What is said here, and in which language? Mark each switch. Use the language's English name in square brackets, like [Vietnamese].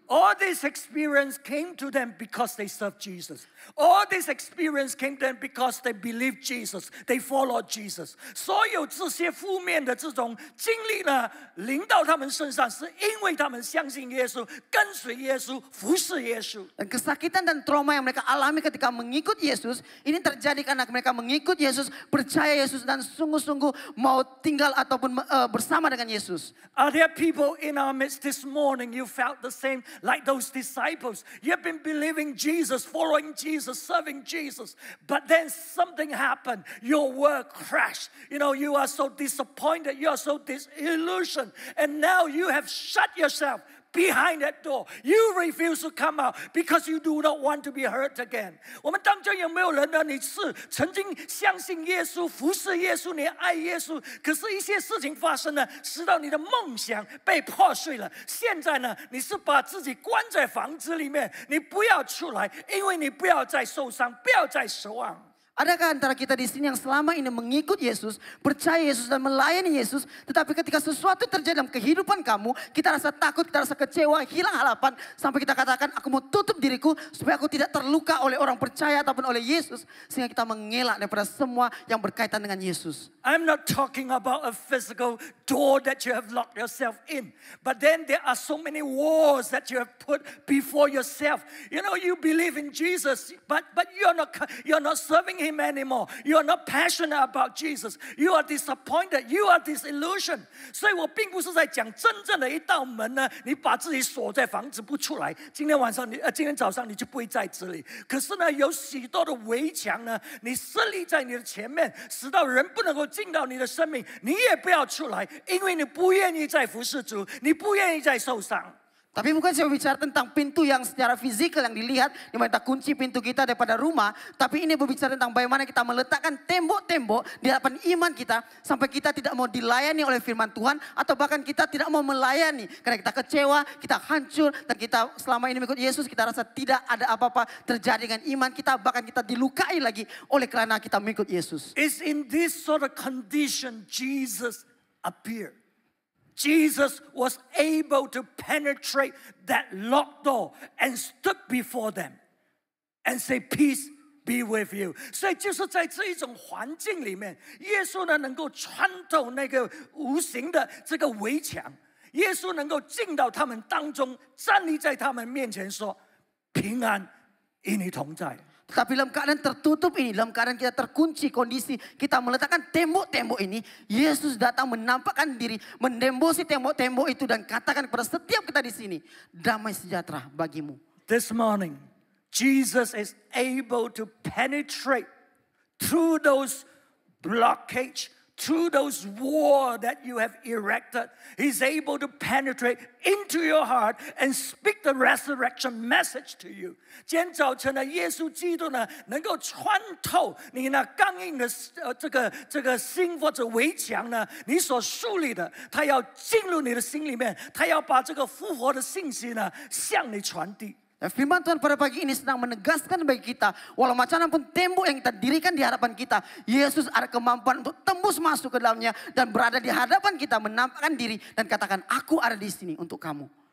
[English] All this experience came to them because they served Jesus. All this experience came to them because they believed Jesus. They followed Jesus. [Chinese] 所有这些负面的这种经历呢，临到他们身上，是因为他们相信耶稣，跟随耶稣，服侍耶稣。 [Malay] Dan kesakitan dan trauma yang mereka alami ketika mengikut Yesus, ini terjadi karena mereka mengikut Yesus, percaya Yesus dan sungguh-sungguh mau tinggal ataupun bersama dengan Yesus. [English] Are there people in our midst this morning you felt the same like those disciples? You have been believing Jesus, following Jesus, serving Jesus, but then something happened. Your work crashed. You know, you are so disappointed, you are so disillusioned, and now you have shut yourself behind that door. You refuse to come out because you do not want to be hurt again. [Chinese] 我们当中有没有人呢？你是曾经相信耶稣、服侍耶稣、你爱耶稣，可是一些事情发生了，使到你的梦想被破碎了。现在呢，你是把自己关在房子里面，你不要出来，因为你不要再受伤，不要再失望。 [Malay] Adakah antara kita di sini yang selama ini mengikut Yesus, percaya Yesus dan melayani Yesus, tetapi ketika sesuatu terjadi dalam kehidupan kamu, kita rasa takut, kita rasa kecewa, hilang harapan, sampai kita katakan, aku mau tutup diriku supaya aku tidak terluka oleh orang percaya ataupun oleh Yesus, sehingga kita mengelak daripada semua yang berkaitan dengan Yesus. [English] I'm not talking about a physical door that you have locked yourself in, but then there are so many walls that you have put before yourself. You know, you believe in Jesus, but you're not serving Him anymore. You are not passionate about Jesus. You are disappointed. You are disillusioned. [Chinese] 所以我并不是在讲真正的一道门呢，你把自己锁在房子不出来。今天早上你就不会在这里。可是呢，有许多的围墙呢，你设立在你的前面，使到人不能够进到你的生命，你也不要出来，因为你不愿意再服侍主，你不愿意再受伤。 [Malay] Tapi bukan saya berbicara tentang pintu yang secara fisikal yang dilihat, di mana kita kunci pintu kita daripada rumah. Tapi ini berbicara tentang bagaimana kita meletakkan tembok-tembok di hadapan iman kita. Sampai kita tidak mau dilayani oleh firman Tuhan. Atau bahkan kita tidak mau melayani. Karena kita kecewa, kita hancur. Dan kita selama ini mengikut Yesus, kita rasa tidak ada apa-apa terjadi dengan iman kita. Bahkan kita dilukai lagi oleh karena kita mengikut Yesus. [English] It's in this sort of condition Jesus appeared. Jesus was able to penetrate that locked door and stood before them and say, "Peace be with you." [Chinese] 所以就是在这一种环境里面，耶稣呢能够穿透那个无形的这个围墙，耶稣能够进到他们当中，站立在他们面前说：“平安与你同在。” [Malay] Tapi dalam keadaan tertutup ini, dalam keadaan kita terkunci kondisi, kita meletakkan tembok-tembok ini, Yesus datang menampakkan diri, menembosi tembok-tembok itu dan katakan kepada setiap kita di sini, damai sejahtera bagimu. [English] This morning, Jesus is able to penetrate through those blockage, through those walls that you have erected. He's able to penetrate into your heart and speak the resurrection message to you. [Chinese] 今天早晨呢，耶稣基督呢，能够穿透你那刚硬的这个心或者围墙呢，你所树立的，他要进入你的心里面，他要把这个复活的信息呢，向你传递。 [Malay] Dan firman Tuhan pada pagi ini sedang menegaskan bagi kita, walau macam pun tembok yang kita dirikan di hadapan kita, Yesus ada kemampuan untuk tembus masuk ke dalamnya dan berada di hadapan kita, menampakkan diri dan katakan, aku ada di sini untuk kamu.